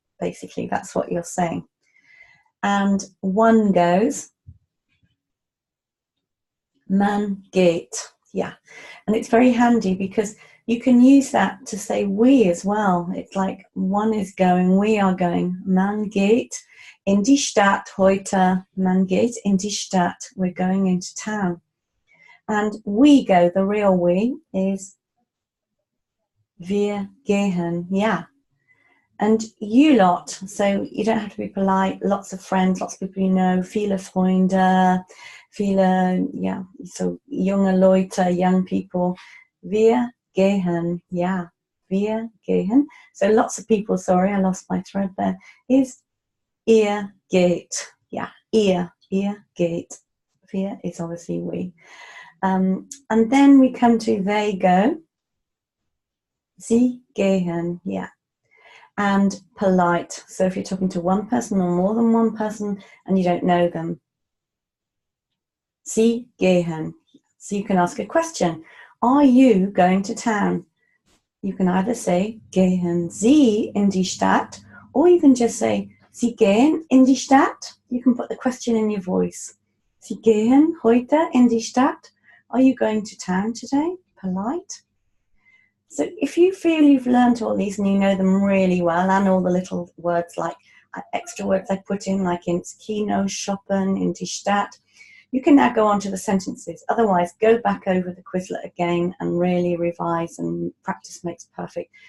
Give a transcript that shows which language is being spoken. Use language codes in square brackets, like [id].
[en] Basically, that's what you're saying. And one goes, [de] man geht. [en] Yeah. And it's very handy because you can use that to say we as well. It's like one is going, we are going. [de] Man geht in die Stadt heute. Man geht in die Stadt. [en] We're going into town. And we go, the real we, is [de] wir gehen. [en] Yeah. And you lot, so you don't have to be polite, lots of friends, lots of people you know, [de] viele Freunde, viele, [en] yeah, so [de] junge Leute, [en] young people. [de] Wir gehen, yeah, wir gehen. [en] So lots of people, sorry, I lost my thread there, is [de] ihr geht. [en] Yeah, [de] ihr geht. [en] Wir is obviously we. And then we come to they go. [de] Sie gehen, [en] yeah. And polite. So if you're talking to one person or more than one person and you don't know them. [de] Sie gehen. [en] So you can ask a question. Are you going to town? you can either say, [de] gehen Sie in die Stadt, [en] or you can just say, [de] Sie gehen in die Stadt. [en] You can put the question in your voice. [de] Sie gehen heute in die Stadt. [en] Are you going to town today? Polite. So if you feel you've learned all these and you know them really well, and all the little words like extra words I put in, like [de] ins Kino, [en] shoppen, [de] in die Stadt, [en] you can now go on to the sentences. Otherwise, go back over the Quizlet again and really revise, and practice makes perfect.